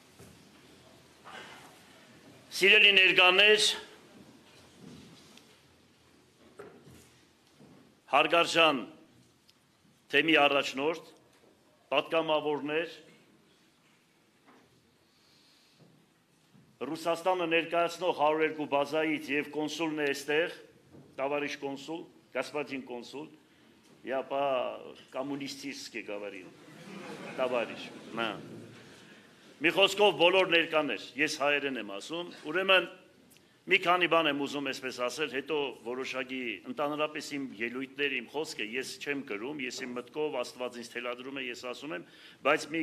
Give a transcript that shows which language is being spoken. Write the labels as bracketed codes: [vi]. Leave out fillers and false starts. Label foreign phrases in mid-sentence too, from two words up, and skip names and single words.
[hy] Սիրելի ներկաներ, հարգարժան թեմի առաջնորդ, պատգամավորներ, Ռուսաստանը ներկայացնող 102 բազայից եւ կոնսուլն է այստեղ, [ru] товарищ консул, господин консул, я по-коммунистически говорил, товарищ, [hy] նա։ Մի խոսքով բոլոր ներկաներ, ես հայերեն եմ ասում, ուրեմն մի քանի բան եմ ուզում այսպես ասել, հետո որոշակի ընդհանրապես իմ ելույթները, իմ խոսքը ես չեմ գրում, ես իմ մտքով Աստված ինձ թելադրում է, ես ասում եմ, բայց մի